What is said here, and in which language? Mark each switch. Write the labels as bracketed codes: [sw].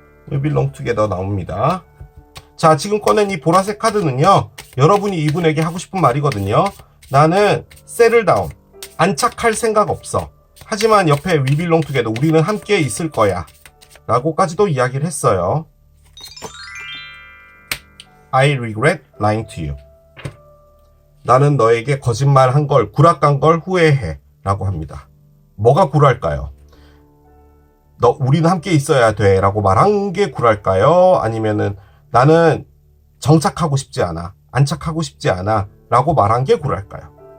[en] We belong together [ko] 나옵니다. 자, 지금 꺼낸 이 보라색 카드는요, 여러분이 이분에게 하고 싶은 말이거든요. 나는 [en] settle down. [ko] 안착할 생각 없어. 하지만 옆에 [en] we belong together. [ko] 우리는 함께 있을 거야. 라고까지도 이야기를 했어요. [en] I regret lying to you. [ko] 나는 너에게 거짓말한 걸, 구락한 걸 후회해. 라고 합니다. 뭐가 구랄까요? 우리는 함께 있어야 돼 라고 말한 게 굴할까요? 아니면은 나는 정착하고 싶지 않아, 안착하고 싶지 않아 라고 말한 게 굴할까요?